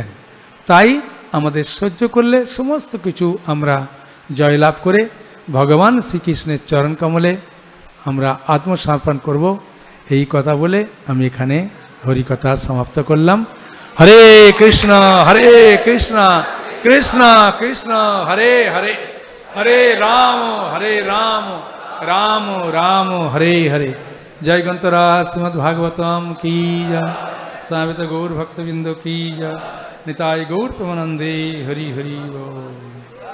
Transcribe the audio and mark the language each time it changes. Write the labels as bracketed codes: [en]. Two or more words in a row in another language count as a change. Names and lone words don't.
[bn] তাই আমাদের সহ্য করলে সমস্ত কিছু আমরা জয়লাভ করে ভগবান শ্রীকৃষ্ণের চরণ কমলে আমরা আত্মসমর্পণ করব। এই কথা বলে আমি এখানে হরিকথা সমাপ্ত করলাম। হরে কৃষ্ণ কৃষ্ণ কৃষ্ণ হরে হরে, হরে রাম রাম রাম হরে হরে। [hi] जय ग्रंथराज श्रीमद् भागवतम की जय, सावित गौर भक्तबिंदु की जय, निताय गौर प्रमानंदे हरि हरि बोल।